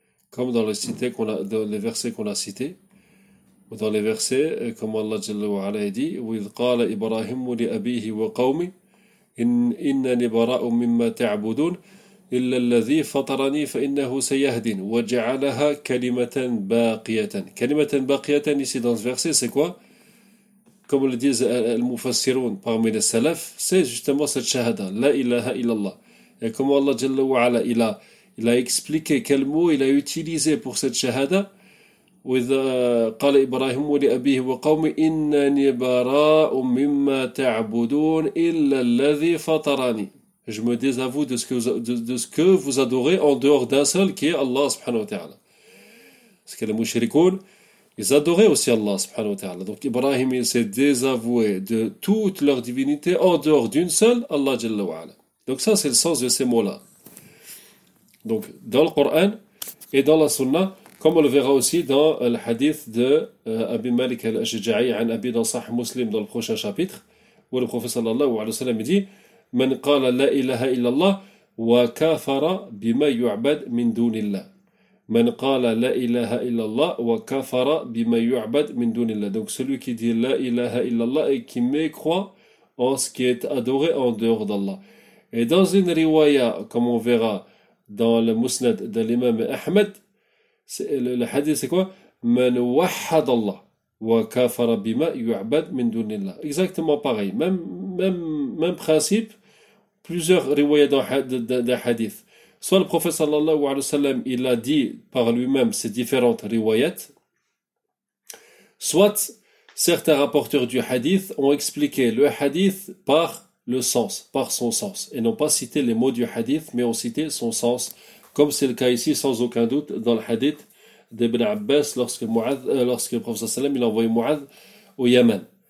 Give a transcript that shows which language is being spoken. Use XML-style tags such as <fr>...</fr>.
<fr>Comme dans les versets qu'on a cités, ou dans les versets, comme Allah jalla wa ala a dit, où il</fr> <ar>qala Ibrahim li abihi wa qawmi, innani bara'u mimma ta'budun. إلا الذي فطرني فإنه سيهدين وجعلها كلمة باقية. كلمة باقية</ar> <fr>ici dans ce verset, c'est quoi? Comme le disent les mufassirun parmi les salafs, c'est justement cette shahada, La ilaha illallah. Et comment Allah Jalla wa Ala, il a expliqué quel mot il a utilisé pour cette shahada?</fr> <ar>وإذا قال إبراهيم لأبيه وقومه إنني براء مما تعبدون إلا الذي فطرني.</ar> <fr>Je me désavoue de ce que vous adorez en dehors d'un seul qui est Allah subhanahu wa ta'ala. Parce que les mushrikoun, ils adoraient aussi Allah subhanahu wa ta'ala. Donc Ibrahim, il s'est désavoué de toute leur divinité en dehors d'une seule, Allah jalla wa ala. Donc ça, c'est le sens de ces mots-là. Donc dans le Coran et dans la Sunna, comme on le verra aussi dans le hadith de Abi Malik al-Ashja'i an Abi Nasah Muslim dans le prochain chapitre, où le prophète sallallahu alayhi wa sallam dit:</fr> <ar>من قال لا إله إلا الله وكفر بما يعبد من دون الله. من قال لا إله إلا الله وكفر بما يعبد من دون الله.</ar> <fr>Donc celui qui dit</fr> <ar>لا إله إلا الله</ar> <fr>et qui mécroit en ce qui est adoré en dehors d'Allah. Et dans une riwaya, comme on verra dans le musnad de l'imam Ahmed, le hadith c'est quoi?</fr> <ar>من وحد الله وكفر بما يعبد من دون الله.</ar> <fr>Exactement pareil. Même principe, plusieurs riwayas d'un hadith. Soit le prophète sallallahu alayhi wa sallam, il a dit par lui-même ces différentes riwayat, soit certains rapporteurs du hadith ont expliqué le hadith par le sens, par son sens, et n'ont pas cité les mots du hadith, mais ont cité son sens, comme c'est le cas ici, sans aucun doute, dans le hadith d'Ibn Abbas, lorsque le prophète sallallahu alayhi wa sallam, il a envoyé Mouad au Yémen.</fr>